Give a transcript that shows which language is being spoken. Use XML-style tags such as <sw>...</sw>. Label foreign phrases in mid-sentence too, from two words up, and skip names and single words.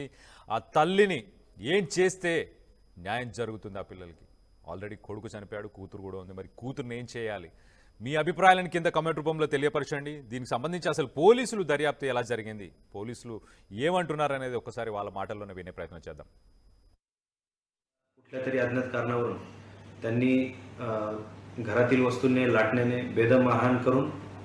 <te>ఆ తల్లిని ఏం చేస్తే న్యాయం జరుగుతుంది ఆ పిల్లలకి? ఆల్రెడీ కొడుకు చనిపోయాడు, కూతురు కూడా ఉంది. మరి కూతురుని ఏం చేయాలి? మీ అభిప్రాయాలను కింద కమెంట్ రూపంలో తెలియపరచండి. దీనికి సంబంధించి అసలు పోలీసులు దర్యాప్తు ఎలా జరిగింది, పోలీసులు ఏమంటున్నారు అనేది ఒకసారి వాళ్ళ మాటల్లోనే వినే ప్రయత్నం చేద్దాం.</te> <mr>कुठल्या तरी अज्ञात कारणावरून त्यांनी घरातील वस्तूंनी लाटण्याने बेदम मारहाण करून</mr>